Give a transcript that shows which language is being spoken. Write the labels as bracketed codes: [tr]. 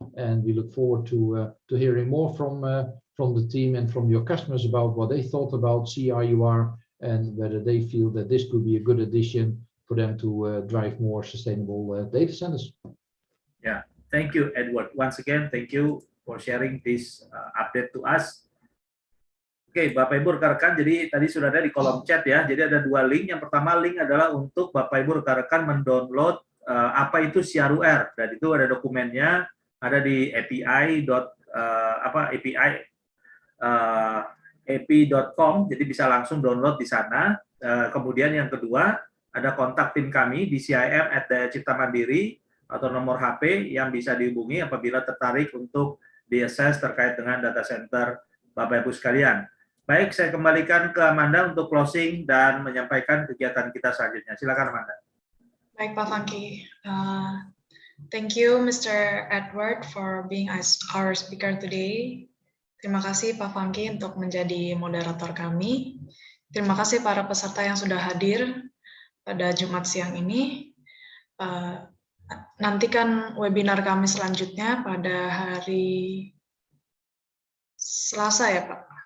[en] And we look forward to hearing more from the team and from your customers about what they thought about CRUR and whether they feel that this could be a good addition for them to drive more sustainable data centers. Yeah, thank you, Edward. Once again, thank you for sharing this update to us. [id] Oke, Bapak Ibu rekan-rekan, jadi tadi sudah ada di kolom chat ya. Jadi ada 2 link. Yang pertama link adalah untuk Bapak Ibu rekan-rekan mendownload apa itu CRUR, dan itu ada dokumennya, ada di api.com, jadi bisa langsung download di sana. Kemudian yang kedua ada kontak tim kami di CIM@Cipta Mandiri atau nomor HP yang bisa dihubungi apabila tertarik untuk di-assess terkait dengan data center Bapak Ibu sekalian. Baik, saya kembalikan ke Amanda untuk closing dan menyampaikan kegiatan kita selanjutnya. Silakan Amanda. Baik Pak Fanky. [en] Thank you Mr. Edward for being our speaker today. [id] Terima kasih Pak Fanky untuk menjadi moderator kami. Terima kasih para peserta yang sudah hadir pada Jumat siang ini. Nantikan webinar kami selanjutnya pada hari Selasa ya Pak?